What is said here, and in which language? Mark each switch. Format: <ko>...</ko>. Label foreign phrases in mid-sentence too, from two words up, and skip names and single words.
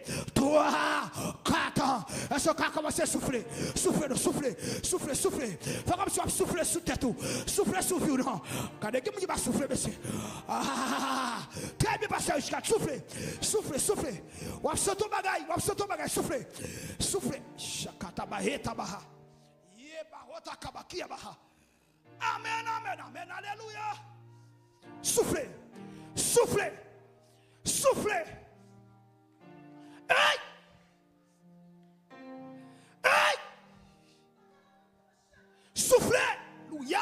<fr>3, 4, est-ce qu'on va commencer à souffler? Souffler, souffler, souffler, souffler. Fais comme si on souffle sous tête tout. Souffler sous vous, non. Regardez qui va souffler, monsieur. Très bien, pasteur, jusqu'à souffler. Souffler, souffler. On va sauter au bagaille, on va sauter au bagaille, souffler. Souffler. Shakatabahe tabaha. Yebarota kabakia baha. Amen, amen, amen, alléluia. Soufflez, soufflez, soufflez. Hey! Hey! Soufflez, alléluia.</fr>